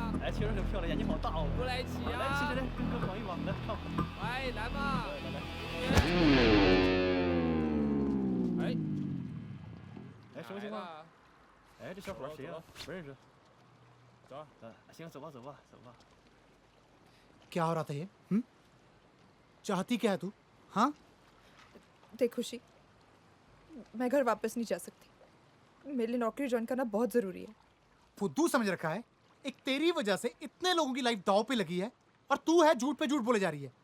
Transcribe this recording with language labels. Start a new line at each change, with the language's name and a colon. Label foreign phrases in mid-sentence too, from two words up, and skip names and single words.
Chinese: 呀，骑着很漂亮，眼睛好大哦。过来一起啊！来，骑着来，跟哥绑一绑，来，跳。哎，来吧！哎，哎，什么情况？哎，这小伙谁呀？不认识。走，行，走吧，走吧，走吧。
Hindi: क्या हो रहा था ये? चाहती क्या है तू? हाँ? देख खुशी, मैं घर वापस नहीं जा सकती। मेरे लिए नौकरी ज्वाइन करना बहुत जरूरी है। फुद्दू समझ रखा है? एक तेरी वजह से इतने लोगों की लाइफ दांव पे लगी है और तू है झूठ पे झूठ बोले जा रही है।